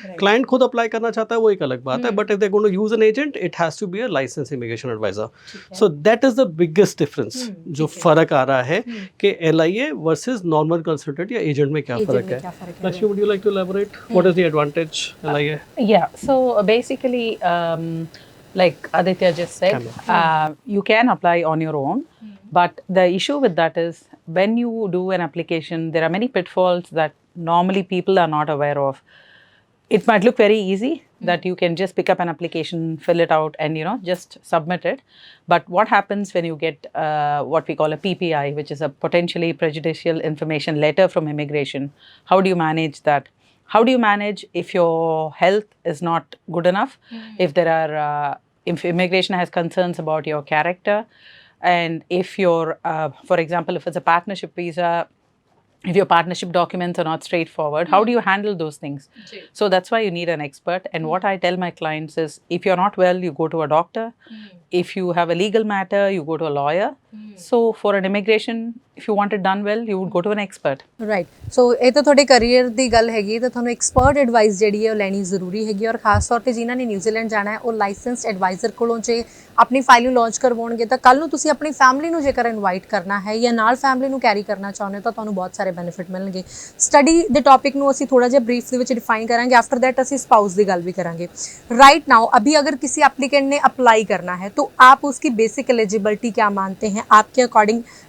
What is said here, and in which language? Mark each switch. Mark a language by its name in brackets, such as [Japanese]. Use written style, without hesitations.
[Hindi] Client खुद apply करना चाहता है वो एक अलग बात है, [English] But if they going to use an agent it has to be a license immigration adviser. So that is the biggest difference. [Hindi] जो फर्क आ रहा है कि LIA वर्सेस नॉर्मल कंसल्टेंट या एजेंट में क्या फर्क है? [English] Lakshmi, would you like to elaborate what is the advantage LIA? Yeah, so basically like Aditya just said, you can apply on your own, but the issue with that is when you do an application, there are many pitfalls that normally people are not aware of. It might look very easy that you can just pick up an application, fill it out, and just submit it. But what happens when you get what we call a PPI, which is a potentially prejudicial information letter from immigration? How do you manage that? How do you manage if your health is not good enough? If there are if immigration has concerns about your character, and if you're for example, if it's a partnership visa, if your partnership documents are not straightforward, how do you handle those things? So that's why you need an expert. And what I tell my clients is, if you're not well, you go to a doctor. If you have a legal matter, you go to a lawyer. So for an immigration if you want it done well, you would go to an expert. [Punjabi] Right so ਇਹ ਤਾਂ ਤੁਹਾਡੇ career ਦੀ ਗੱਲ ਹੈਗੀ ਤਾਂ ਤੁਹਾਨੂੰ expert advice ਜਿਹੜੀ ਹੈ ਉਹ ਲੈਣੀ ਜ਼ਰੂਰੀ ਹੈਗੀ ਔਰ ਖਾਸ ਤੌਰ ਤੇ ਜਿਨ੍ਹਾਂ ਨੇ ਨਿਊਜ਼ੀਲੈਂਡ ਜਾਣਾ ਹੈ ਉਹ ਲਾਇਸੈਂਸਡ ਐਡਵਾਈਜ਼ਰ ਕੋਲੋਂ ਜੇ ਆਪਣੀ ਫਾਈਲ ਨੂੰ ਲਾਂਚ ਕਰਵਾਉਣਗੇ ਤਾਂ ਕੱਲ ਨੂੰ ਤੁਸੀਂ ਆਪਣੀ ਫੈਮਿਲੀ ਨੂੰ ਜੇਕਰ ਇਨਵਾਈਟ ਕਰਨਾ ਹੈ ਜਾਂ ਨਾਲ ਫੈਮਿਲੀ ਨੂੰ ਕੈਰੀ ਕਰਨਾ ਚਾਹੁੰਦੇ ਹੋ ਤਾਂ ਤੁਹਾਨੂੰ ਬਹੁਤ ਸਾਰੇ ਬੈਨੀਫਿਟ ਮਿਲਣਗੇ ਸਟੱਡੀ ਦੇ ਟੌਪਿਕ ਨੂੰ ਅਸੀਂ ਥੋੜਾ ਜਿਹਾ ਬਰੀਫ ਦੇ ਵਿੱਚ ਡਿਫਾਈਨ ਕਰਾਂਗੇ ਆਫਟਰ दैट ਅਸੀਂ स्पाउस ਦੀ ਗੱਲ [Hindi] भी करेंगे राइट नाउ अभी अगर किसी एप्लीकेंट ने अप्लाई करना है तो आप उसकी बेसिक एलिजिबिलिटी क्या मानते हैं आपके अकॉर्डिंग